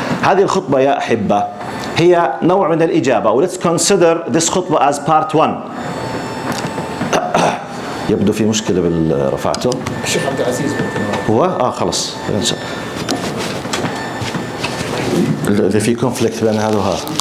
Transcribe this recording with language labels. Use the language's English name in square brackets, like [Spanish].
[Arabic] هذه الخطبة يا أحبة هي نوع من الإجابة. [English] Let's consider this khutbah as part 1. [Arabic] يبدو في مشكلة بالرفعته. الشيخ عبد العزيز هو خلص إذا في كونفليكت بين هذا وهذا.